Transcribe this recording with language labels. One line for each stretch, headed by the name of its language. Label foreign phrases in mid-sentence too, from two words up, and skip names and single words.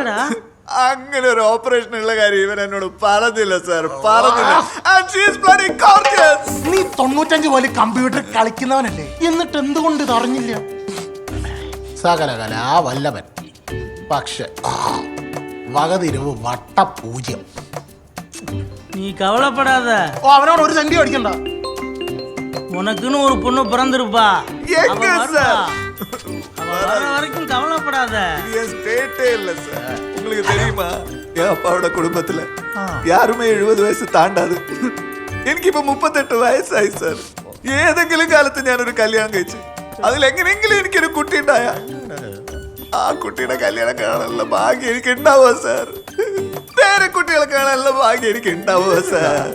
Malayalam: അങ്ങനെ ഒരു ഓപ്പറേഷൻ ഉള്ള കാര്യം ഇവൻ എന്നോട് പറഞ്ഞില്ല സാർ, പറഞ്ഞില്ല. നീ 95 പോലെ കമ്പ്യൂട്ടർ കളിക്കുന്നവനല്ലേ, എന്നിട്ട് എന്തുകൊണ്ട് ഇത് അറിഞ്ഞില്ല? സകലകല വല്ലവൻ, പക്ഷെ വകതിരിവ് വട്ടപൂജ്യം.
Tamil: நீ கவலைப்படாத.
Malayalam: ഓ, അവനോട് ഒരു സെന്റി അടിക്കണ്ട.
Tamil: உனக்குன்னு ஒரு பொண்ணு பிறந்திருப்பா. எங்க சார்? வர வரைக்கும் கவலைப்படாத. ஸ்டேட்டே இல்ல சார். உங்களுக்கு தெரியுமா, என் அப்பாவோட குடும்பத்துல யாருமே 70
Malayalam: വയസ്സ് താണ്ടാത്. എനിക്കിപ്പോ 38 വയസ്സായി സാർ. ഏതെങ്കിലും കാലത്ത് ഞാനൊരു കല്യാണം കഴിച്ചു, അതിലെങ്ങനെയെങ്കിലും എനിക്കൊരു കുട്ടി ഉണ്ടായ ആ കുട്ടിയുടെ കല്യാണം കാണാനുള്ള ഭാഗ്യം എനിക്ക് ഉണ്ടാവുക സാർ. വേറെ കുട്ടികളെ കാണാനുള്ള ഭാഗ്യം എനിക്ക് ഉണ്ടാവുക സാർ.